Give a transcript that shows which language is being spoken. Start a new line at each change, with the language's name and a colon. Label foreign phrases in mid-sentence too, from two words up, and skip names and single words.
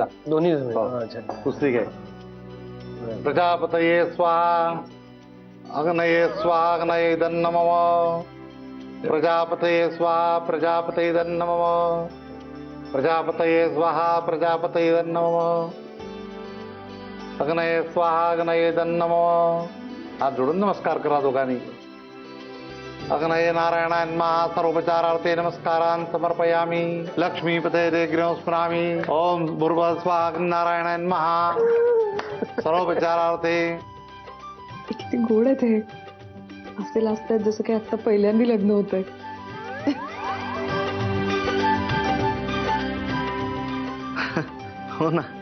Marathi: दोन्ही पुस्तिक आहे.
Sanskrit: प्रजापतये स्वाहा अग्नये स्वाहा अग्नये इदन्नम प्रजापतये स्वाहा प्रजापतये इदन्नम प्रजापतये स्वाहा प्रजापतये इदन्नम अग्नये स्वाहा अग्नये इदन्नम.
Marathi: हात जोडून नमस्कार करा दोघांनी.
Sanskrit: अग्नये नारायणाय नमः. सर्वोपचारार्थे नमस्कारान् समर्पयामि. लक्ष्मीपते गृहं स्मरामि. ओम भूर्भुवः स्वाहा नारायणाय नमः. सर्वोपचारार्थे.
Marathi: किती गोड आहे ते. असे लाजतात जसं काही आता पहिल्यांदा लग्न होतंय. हो ना.